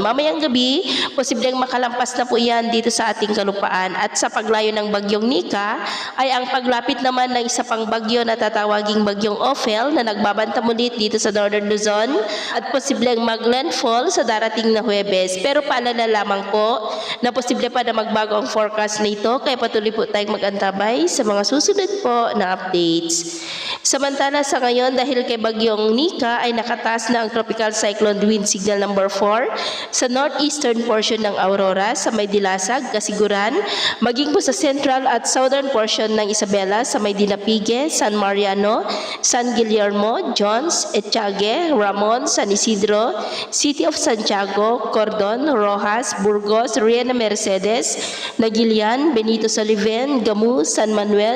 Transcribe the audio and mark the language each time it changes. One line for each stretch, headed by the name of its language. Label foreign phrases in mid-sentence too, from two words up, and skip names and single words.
Filipino: Mamayang gabi, posibleng makalampas na po yan dito sa ating kalupaan at sa paglayo ng bagyong Nika ay ang paglapit naman ng isa pang bagyo na tatawaging bagyong Ophel na nagbabantamulit dito sa Northern Luzon at posibleng mag-landfall sa darating na Huwebes. Pero paalala lamang po na posible pa na magbago ang forecast nito kaya patuloy po tayong mag-antabay sa mga susunod po na updates. Samantala sa ngayon dahil kay bagyong Nika ay nakataas na ang
English: tropical cyclone wind signal number 4
Filipino: sa
English: northeastern portion
Filipino: ng Aurora sa may Dilasag, Kasiguran, maging po sa central at
English: southern portion
Filipino: ng Isabela sa may Dinapigue, San Mariano, San Guillermo, Jones, Etiague, Ramon, San Isidro, City of Santiago, Cordon, Rojas, Burgos, Riena Mercedes, Nagilian, Benito Soliven, Gamu, San Manuel,